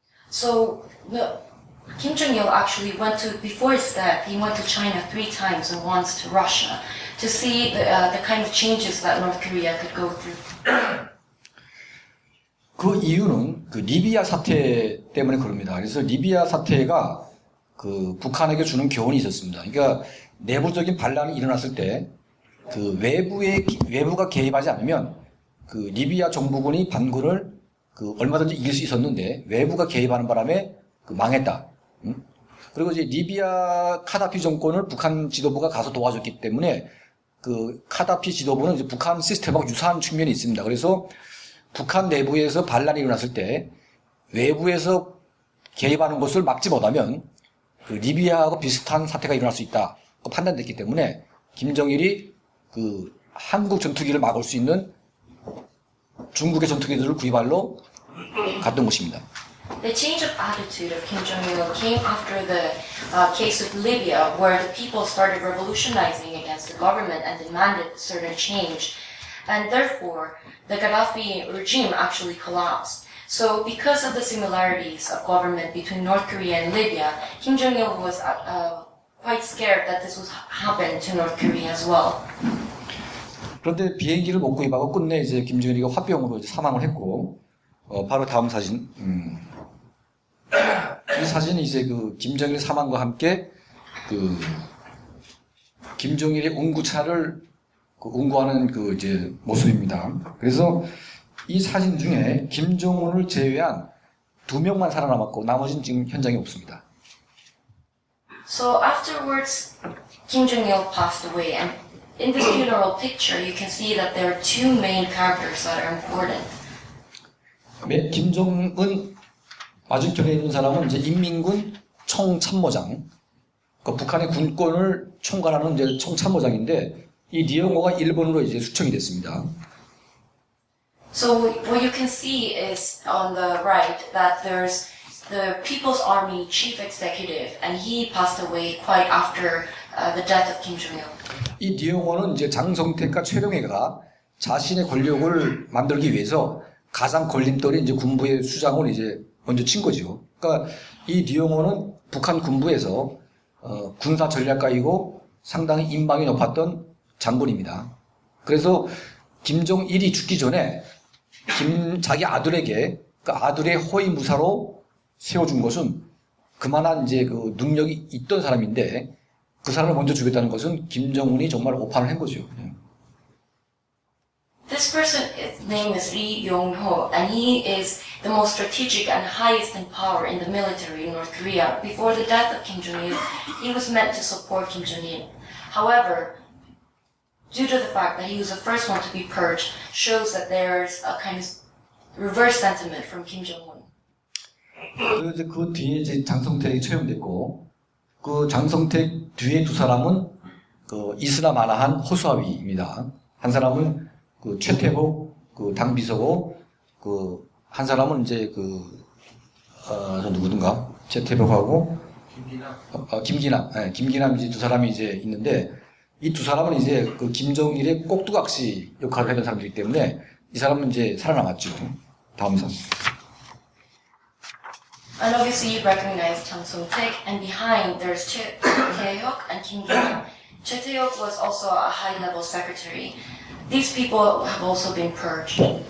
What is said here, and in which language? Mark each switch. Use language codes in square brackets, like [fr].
[en] So Kim Jong-il actually before his death, he went to China 3 times and once to Russia to see the kind of changes that North Korea could go through. [ko] 그 이유는 리비아 사태 때문에 그럽니다. 그래서 리비아 사태가 북한에게 주는 교훈이 있었습니다. 그러니까 내부적인 반란이 일어났을 때 외부가 개입하지 않으면 리비아 정부군이 반군을 얼마든지 이길 수 있었는데 외부가 개입하는 바람에 망했다. 그리고 이제 리비아 카다피 정권을 북한 지도부가 가서 도와줬기 때문에 그 카다피 지도부는 이제 북한 시스템하고 유사한 측면이 있습니다. 그래서 북한 내부에서 반란이 일어났을 때 외부에서 개입하는 것을 막지 못하면 그 리비아하고 비슷한 사태가 일어날 수 있다 판단됐기 때문에 김정일이 그 한국 전투기를 막을 수 있는 중국의 전투기들을 구입하러 갔던 것입니다. [en] The change of attitude of Kim Jong-il came after the case of Libya, where the people started revolutionizing against the government and demanded certain change. And therefore, the Gaddafi regime actually collapsed. So because of the similarities of government between North Korea and Libya, Kim Jong-il was quite scared that this would happen to North Korea as well. [ko] 그런데 비행기를 못 구입하고 끝내 이제 김정일이가 화병으로 이제 사망을 했고, 바로 다음 사진. 이 사진이 이제 그 김정일 사망과 함께 그 김정일의 운구차를 그 운구하는 그 이제 모습입니다. 그래서 이 사진 중에 김정은을 제외한 2명만 살아남았고 나머지는 지금 현장에 없습니다. [en] So afterwards, Kim Jong-il passed away, and in this funeral picture, you can see that there are two main characters that are important. [ko] 김정은 맞은편에 있는 사람은 이제 인민군 총참모장, 그러니까 북한의 군권을 총괄하는 이제 총참모장인데 이 리영호가 일본으로 이제 수청이 됐습니다. [en] So what you can see is on the right that there's the People's Army Chief Executive, and he passed away quite after the death of Kim Jong-il. [ko] 이 리영호는 이제 장성택과 최룡해가 자신의 권력을 만들기 위해서 가장 걸림돌이 이제 군부의 수장을 이제 먼저 친 거죠. 그러니까 이 리영호는 북한 군부에서 군사 전략가이고 상당히 인망이 높았던 장군입니다. 그래서 김정일이 죽기 전에 자기 아들에게 그 아들의 호위무사로 세워준 것은 그만한 이제 그 능력이 있던 사람인데 그 사람을 먼저 죽였다는 것은 김정은이 정말 오판을 한 거죠. [en] This person's name is Lee Yong-ho, and he is the most strategic and highest in power in the military in North Korea. Before the death of Kim Jong-il, he was meant to support Kim Jong-il. However, due to the fact that he was the first one to be purged, shows that there's a kind of reverse sentiment from Kim Jong-un. [ko] 그 뒤에 이제 장성택이 채용됐고, 그 장성택 뒤에 두 사람은 그 이스나 마나한 호수아비입니다. 한 사람은 그 최태복 그 당비서고, 그 한 사람은 이제 저 누구든가 최태복하고 김기남, 김기남 이제 두 사람이 이제 있는데 이 두 사람은 이제 그 김정일의 꼭두각시 역할을 했던 사람들이기 때문에 이 사람은 이제 살아남았죠. 다음 사람. [en] And obviously you recognize Chang Sung-taek, and behind there's Choi Tae-hyuk and Kim Ki-nam. Choi Tae-hyuk was also a high-level secretary. These people have also been purged.